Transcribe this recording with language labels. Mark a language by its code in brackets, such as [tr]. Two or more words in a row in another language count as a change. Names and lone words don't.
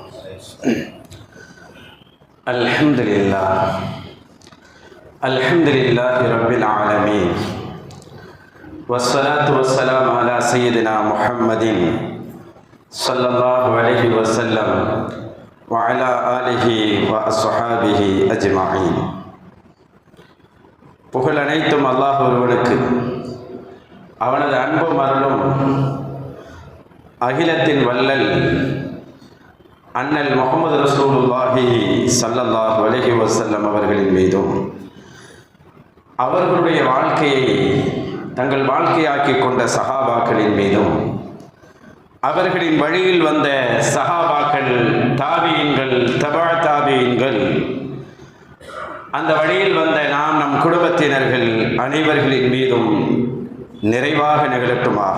[ar] الحمد لله رب العالمين، والصلاة والسلام على سيدنا محمد صلى الله عليه وسلم وعلى آله وأصحابه أجمعين. [ta] புகழ் அனைத்தும் அல்லாஹ் ஒருவனுக்கு. அவனது அன்பும் அருளும் அகிலத்தின் வல்லல் அண்ணல் முஹம்மது [ar] رسول الله صلى الله عليه وسلم [ta] அவர்களின் மீதும், அவர்களுடைய வாழ்க்கையை தங்கள் வாழ்க்கையாக்கி கொண்ட சஹாபாக்களின் மீதும், அவர்களின் வழியில் வந்த சஹாபாக்கள், தாபியீன்கள், தபா தாபியீன்கள், அந்த வழியில் வந்த நாம், நம் குடும்பத்தினர்கள் அனைவர்களின் மீதும் நிறைவாக நிகழட்டுமாக.